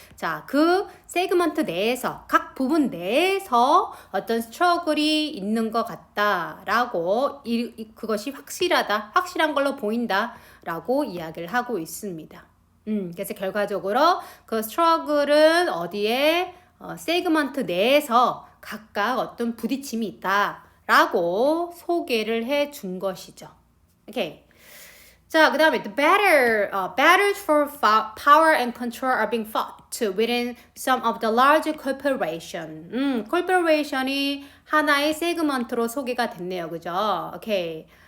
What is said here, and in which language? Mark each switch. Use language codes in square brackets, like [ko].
[ko] 자, 그 세그먼트 내에서 각 부분 내에서 어떤 스트러글이 있는 것 같다라고 그것이 확실한 걸로 보인다라고 이야기를 하고 있습니다. 그래서 결과적으로 그 스트러글은 어디에 세그먼트 내에서 각각 어떤 부딪힘이 있다. 라고 소개를 해 준 것이죠. 오케이. 자, 그 다음에 [en] the battles for power and control are being fought within some of the large corporation. [ko] corporation이 하나의 세그먼트로 소개가 됐네요. 그죠? 오케이.